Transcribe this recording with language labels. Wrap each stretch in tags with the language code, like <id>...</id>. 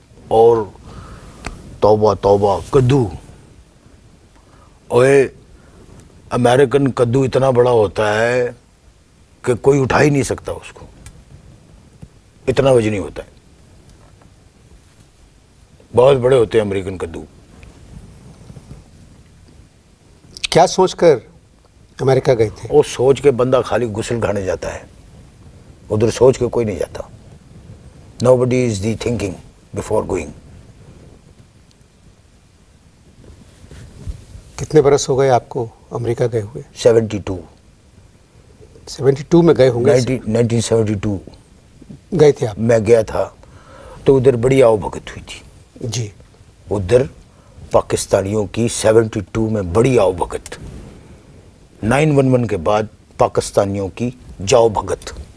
<hi>और तौबा तौबा, कद्दू, ओए अमेरिकन कद्दू इतना बड़ा होता है कि कोई उठा ही नहीं सकता उसको, इतना वजनी होता है। बहुत बड़े होते हैं अमेरिकन कद्दू। क्या सोचकर अमेरिका गए थे? वो सोच के बंदा खाली गुस्ल खाने जाता है, उधर सोच के कोई नहीं जाता।</hi> <en>Nobody is the thinking before going.</en> <hi>कितने बरस हो गए आपको अमेरिका गए हुए? 72 में गए होंगे। 1972 गए थे आप? मैं गया था तो उधर बड़ी आओ भगत हुई थी। जी। उधर पाकिस्तानियों की 72 में बड़ी आओ भगत, 9/11 के बाद पाकिस्तानियों की जाओ भगत।</hi>